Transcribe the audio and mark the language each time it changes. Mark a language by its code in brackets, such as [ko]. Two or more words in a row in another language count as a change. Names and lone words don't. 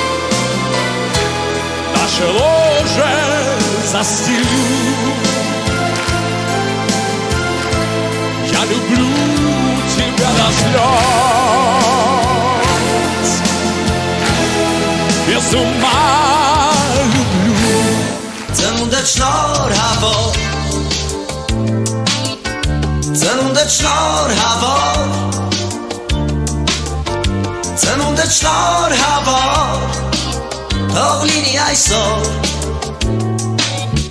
[ru] Наше ложе застелю. Я люблю тебя до слез. Без ума люблю. [hy] Ծնունդ շնորհավոր Ծնունդ շնորհավոր Ծնունդ շնորհավոր Թող լինի այսօր